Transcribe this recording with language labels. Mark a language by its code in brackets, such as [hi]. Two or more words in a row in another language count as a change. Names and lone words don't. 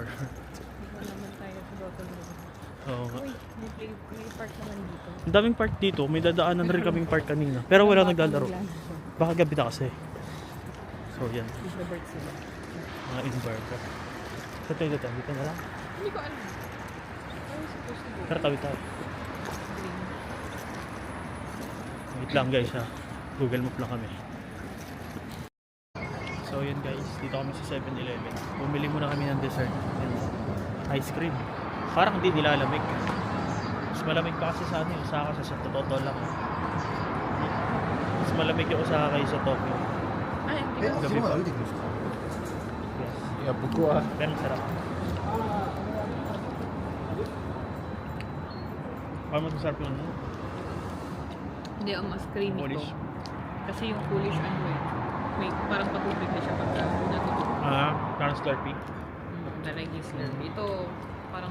[tl] Ito naman tayo sa Bottom River. Oo nga. Uy, may park naman dito. Ang daming park dito. May dadaanan rin kaming park kanina. Pero wala naglalaro. Baka gabi na kasi. So yan. Big sila. Mga inverter. Sa tayo dito na lang. Hindi ko alam. [en] Where is supposed to go? [tl] Tara tawid tayo. Green. Wait lang guys ha. Google Map lang kami. So yun guys, dito kami sa 7-Eleven. Bumili muna kami ng dessert. Yan. Ice cream. Parang hindi nilalamig. Mas malamig pa kasi sa Osaka sa totoo lang. Mas malamig yung Osaka kaysa sa Tokyo. Ay, hindi ko. Gabi pa. Yes. [ja] いや僕は [tl] Pero masarap. Parang mas masarap yung Hindi, ang mas creamy Polish. ko. Kasi yung Polish ano eh. May parang patubig na siya pagka natutok. parang Slurpee. Talagang yung slurpee. Ito, parang